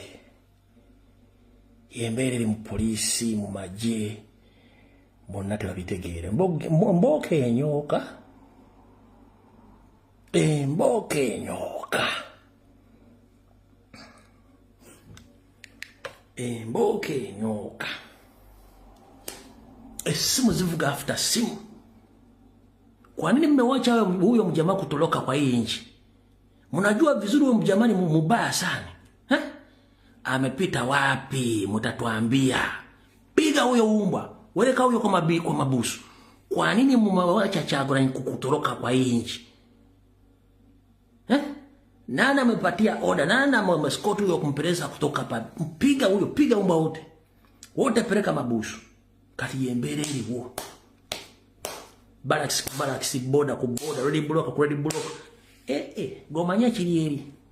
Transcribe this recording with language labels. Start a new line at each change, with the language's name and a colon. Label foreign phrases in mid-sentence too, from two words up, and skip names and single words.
Ganda: Yemberere mu polisi, mu magye, bonna tebabitegeere. Mboka enyoka. Mboka enyoka. Mboka enyoka. Simu zivuga after simu.
Swahili: Kwa nini mmewacha huyo mjamaa kutoroka kwa hii nchi? Mnajua vizuri huyo mjamaa ni mubaya sana. Amepita wapi? Mtatuambia. Piga huyo umbwa. Weleka huyo kwa mabusu. Kwa nini mmewacha Kyagulanyi kutoroka kwa hii nchi? Nani amepatia order? Nani amescort huyo kumpeleza kutoka hapa? Piga huyo, piga umbwa wote. Wote peleka mabusu.
Ganda: Kati yemberere wo. Barracks boda ku boda,
English: ready block.
Ganda: Gomanya kiri eri.